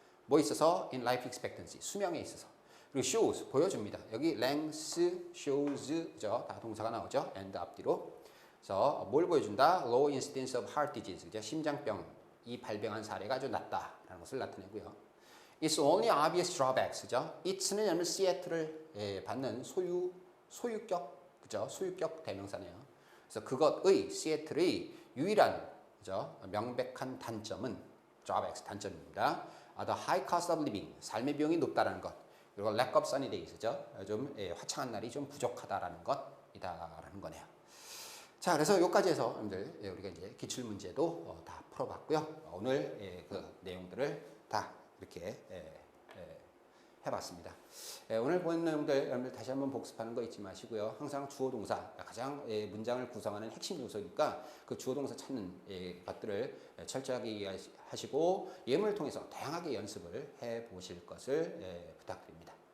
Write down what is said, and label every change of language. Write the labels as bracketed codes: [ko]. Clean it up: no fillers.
[ko] 뭐 있어서 [en] in life expectancy, [ko] 수명에 있어서. 그리고 shows, 보여줍니다. 여기 ranks, shows, 그죠? 다 동사가 나오죠? and 앞뒤로. 그래서 뭘 보여준다? [en] low incidence of heart disease, 그죠? [ko] 심장병이 발병한 사례가 아주 낮다라는 것을 나타내고요. [en] It's only obvious drawbacks, 그죠? [ko] It's는 여러분 시애틀을 받는 소유격, 그죠? 소유격 대명사네요. 그래서 그것의 시애틀의 유일한, 그죠? 명백한 단점은 drawbacks, 단점입니다. [en] The high cost of living, [ko] 삶의 비용이 높다라는 것. 그리고 [en] lack of sunny days, 그죠? [ko] 좀 화창한 날이 좀 부족하다라는 것이다라는 거네요. 자, 그래서 여기까지 해서 여러분들 우리가 이제 기출 문제도 다 풀어봤고요. 오늘 그 내용들을 다 이렇게 해봤습니다. 오늘 본 내용들 여러분들 다시 한번 복습하는 거 잊지 마시고요. 항상 주어 동사, 가장 문장을 구성하는 핵심 요소니까 그 주어 동사 찾는 것들을 철저하게 이해하시고 예문을 통해서 다양하게 연습을 해보실 것을 부탁드립니다.